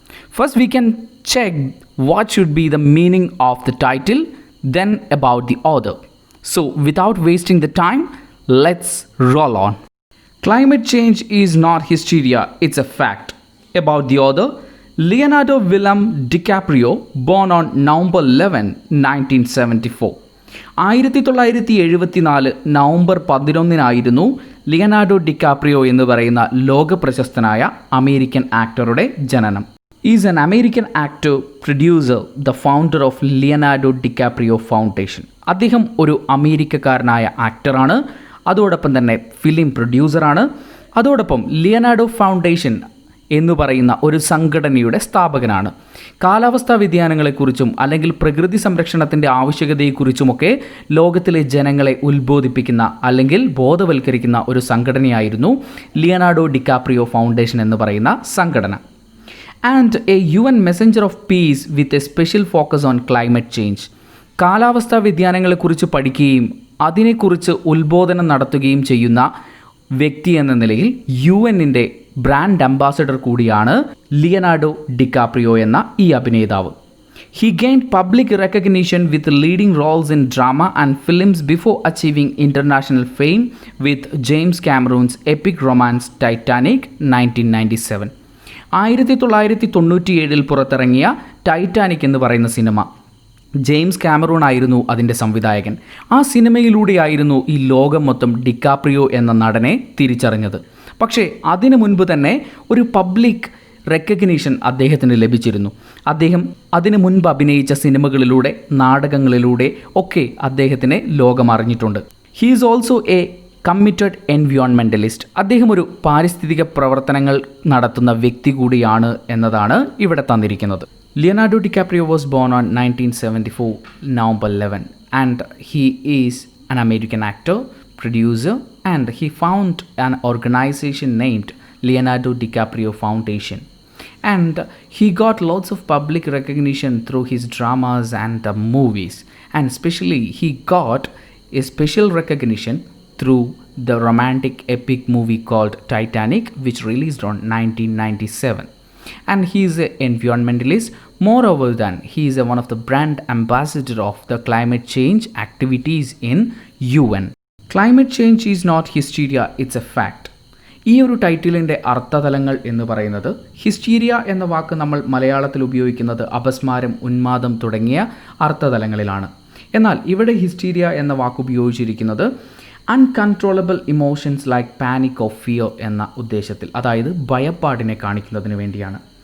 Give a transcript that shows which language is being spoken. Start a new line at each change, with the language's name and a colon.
English: First we can check what should be the meaning of the title, then about the author. So without wasting the time, let's roll on. Climate change is not hysteria, it's a fact. About the author, Leonardo Willem DiCaprio, born on November 11, 1974.
Malayalam: 1974 November 11 Leonardo DiCaprio എന്ന് പറയുന്ന ലോകപ്രശസ്തനായ American ആക്ടറുടെ ജനനം.
English: Is an American actor, producer, the founder of Leonardo DiCaprio foundation.
Malayalam: അദ്ദേഹം ഒരു അമേരിക്കക്കാരനായ ആക്ടറാണ്, അതോടൊപ്പം തന്നെ film പ്രൊഡ്യൂസറാണ്, അതോടൊപ്പം Leonardo foundation എന്ന് പറയുന്ന ഒരു സംഘടനയുടെ സ്ഥാപകനാണ്. കാലാവസ്ഥാ വ്യതിയാനങ്ങളെക്കുറിച്ചും അല്ലെങ്കിൽ പ്രകൃതി സംരക്ഷണത്തിൻ്റെ ആവശ്യകതയെക്കുറിച്ചുമൊക്കെ ലോകത്തിലെ ജനങ്ങളെ ഉത്ബോധിപ്പിക്കുന്ന അല്ലെങ്കിൽ ബോധവൽക്കരിക്കുന്ന ഒരു സംഘടനയായിരുന്നു ലിയനാർഡോ ഡിക്കാപ്രിയോ ഫൗണ്ടേഷൻ എന്ന് പറയുന്ന സംഘടന.
English: And a UN messenger of peace with a special focus on climate change.
Malayalam: കാലാവസ്ഥാ വ്യതിയാനങ്ങളെക്കുറിച്ച് പഠിക്കുകയും അതിനെക്കുറിച്ച് ഉത്ബോധനം നടത്തുകയും ചെയ്യുന്ന വ്യക്തി എന്ന നിലയിൽ UNൻ്റെ ബ്രാൻഡ് അംബാസഡർ കൂടിയാണ് ലിയനാർഡോ ഡിക്കാപ്രിയോ എന്ന ഈ അഭിനേതാവ്.
English: He gained public recognition with leading roles in drama and films before achieving international fame with James Cameron's epic romance Titanic 1997.
Malayalam: 1997 പുറത്തിറങ്ങിയ ടൈറ്റാനിക് എന്ന് പറയുന്ന സിനിമ, ജെയിംസ് കാമറൂൺ ആയിരുന്നു അതിൻ്റെ സംവിധായകൻ. ആ സിനിമയിലൂടെയായിരുന്നു ഈ ലോകം മൊത്തം ഡിക്കാപ്രിയോ എന്ന നടനെ തിരിച്ചറിഞ്ഞത്. പക്ഷേ അതിനു മുൻപ് തന്നെ ഒരു പബ്ലിക് റെക്കഗ്നീഷൻ അദ്ദേഹത്തിന് ലഭിച്ചിരുന്നു. അദ്ദേഹം അതിനു മുൻപ് അഭിനയിച്ച സിനിമകളിലൂടെ, നാടകങ്ങളിലൂടെ ഒക്കെ അദ്ദേഹത്തിനെ ലോകം അറിഞ്ഞിട്ടുണ്ട്.
English: He is also a committed environmentalist.
Malayalam: അദ്ദേഹം ഒരു പാരിസ്ഥിതിക പ്രവർത്തനങ്ങൾ നടത്തുന്ന വ്യക്തി കൂടിയാണ് എന്നതാണ് ഇവിടെ തന്നിരിക്കുന്നത്.
English: Leonardo DiCaprio was born on 1974 November 11 and he is an American actor, producer, and he founded an organization named Leonardo DiCaprio Foundation. And he got lots of public recognition through his dramas and movies, and especially he got a special recognition through the romantic epic movie called Titanic, which released on 1997. And he is an environmentalist. Moreover than he is one of the brand ambassador of the climate change activities in UN. Climate change is not hysteria, it's a fact.
Malayalam: ഈ ഒരു ടൈറ്റിലിൻ്റെ അർത്ഥതലങ്ങൾ എന്ന് പറയുന്നത്, hysteria എന്ന വാക്ക് നമ്മൾ മലയാളത്തിൽ ഉപയോഗിക്കുന്നത് അപസ്മാരം, ഉന്മാദം തുടങ്ങിയ അർത്ഥതലങ്ങളിലാണ്. എന്നാൽ ഇവിടെ ഹിസ്റ്റീരിയ എന്ന വാക്ക് ഉപയോഗിച്ചിരിക്കുന്നത്
English: uncontrollable emotions like panic of fear
Malayalam: എന്ന ഉദ്ദേശത്തിൽ, അതായത് ഭയപ്പാടിനെ കാണിക്കുന്നതിന് വേണ്ടിയാണ്.